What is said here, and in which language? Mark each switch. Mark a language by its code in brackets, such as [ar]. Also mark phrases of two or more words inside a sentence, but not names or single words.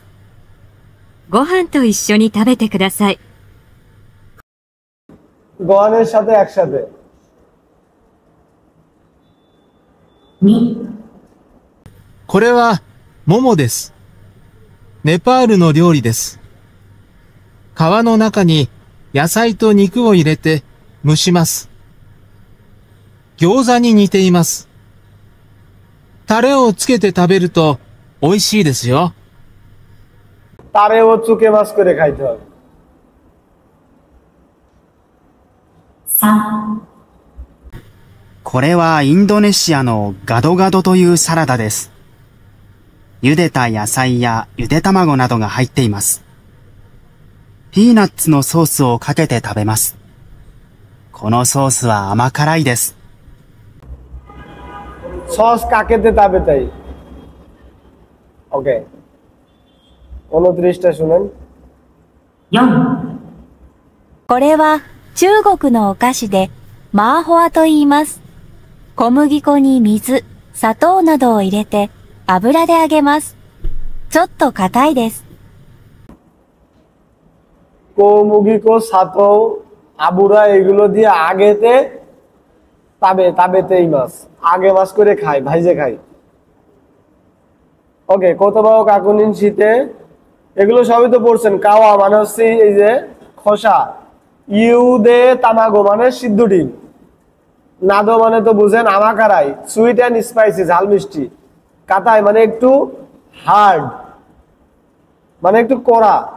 [ja] ご飯と一緒に食べてください。 [bn] গোয়ানের সাথে একসাথে। [ja] 2、これは、モモです。ネパールの料理です。皮の中に野菜と肉を入れて蒸します。餃子に似ています。タレをつけて食べると美味しいですよ。タレを 付け ます [bn] করে খাইতে হবে। [ja] 3、これはインドネシアのガドガドというサラダです。茹でた野菜やゆで卵などが入っています。ピーナッツのソースをかけて食べます。このソースは甘辛いです。ソース かけて 食べ たい. [bn] ওকে 29টা শুনেন। [ja] 4、これは中国のお菓子でマーホアと言います。小麦粉に水、砂糖などを入れて油で揚げます。ちょっと硬いです。小麦粉 砂糖 油 [bn] এগুলো দিয়ে [ja] 揚げて 食べて います, 揚げ ます [bn] করে খায়, ভাইজে খায়। ওকে, [ja] 言葉を 確認 して, [bn] এগুলো সবই তো পড়ছেন। কাওয়া মানে হচ্ছে এই যে খোসা, [ja] ゆで 卵 [bn] মানে সিদ্ধ ডিম, নাদো মানে তো বুঝেন আমাকারাই, [en] sweet and spicy [bn] ঝাল মিষ্টি, কাতাই মানে একটু হার্ড মানে একটু কড়া।